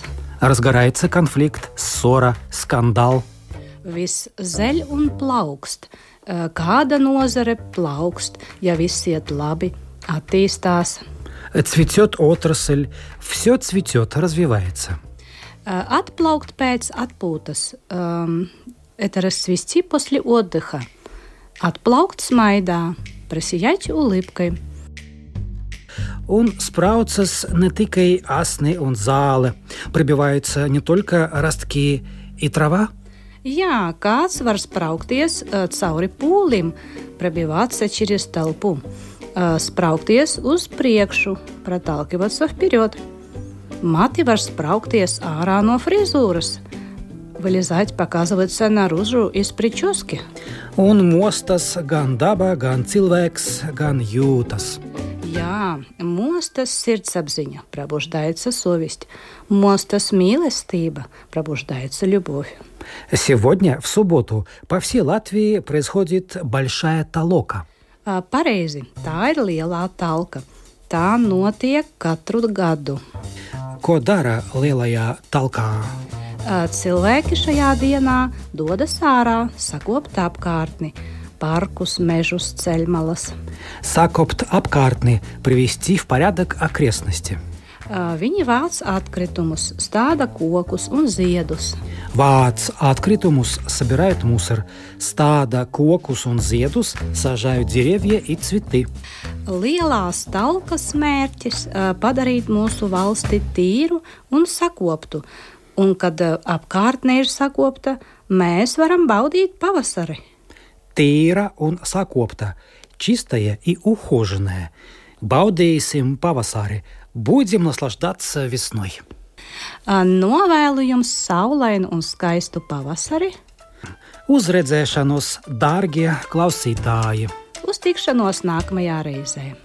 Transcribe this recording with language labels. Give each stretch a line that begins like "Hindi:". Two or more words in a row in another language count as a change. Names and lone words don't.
Russian: Разгорается конфликт, ссора, скандал.
Latvian: Viss zeļ un plaukst. Kāda nozare plaukst, ja viss iet labi, attīstās.
Russian: Цветет отрасль, все цветет, развивается.
Latvian: Atplaukt pēc atpūtas.
Russian: Это расцвести после отдыха.
Latvian: Atplaukt smaidā,
Russian: просиять улыбкой.
Latvian: Un spraucas ne tikai asni un zāle,
Russian: pробиваются не только ростки и трава.
Latvian: Jā, kāds var spraukties cauri pūlim,
Russian: пробиваться через толпу,
Latvian: spraukties uz priekšu,
Russian: проталкиваться вперед.
Latvian: Mati var spraukties ārā no frizūras,
Russian: вылезать, показываться наружу из прически.
Latvian: Un mostas gan daba, gan cilvēks, gan jūtas. Jā, mostas sirdsapziņa,
Russian: пробуждается совесть.
Latvian: Mostas mīlestība,
Russian: пробуждается любовь. Сегодня, в субботу, по всей Латвии происходит большая толока.
Latvian: Pareizi, tā ir lielā talka. Tā notiek katru gadu. Ko dara lielajā talkā? Cilvēki šajā dienā dodas ārā, sakopt apkārtni, parkus, mežus, ceļmalas. Sakopt apkārtni,
Russian: привести в порядок окрестности.
Latvian: Viņi vāc atkritumus, stāda kokus un ziedus. Vāc atkritumus,
Russian: собирают мусор.
Latvian: Stāda kokus un ziedus,
Russian: сажают деревья и цветы.
Latvian: Lielās talkas mērķis padarīt mūsu valsti tīru un sakoptu. Un, kad apkārtne ir sakopta, mēs varam baudīt pavasari. Tīra un sakopta,
Russian: чистая и ухоженная.
Latvian: Baudīsim pavasari,
Russian: будем наслаждаться весной.
Latvian: Novēlu jums saulainu un skaistu pavasari. Uz redzēšanos, dārgie klausītāji! Uz tikšanos nākamajā reizē!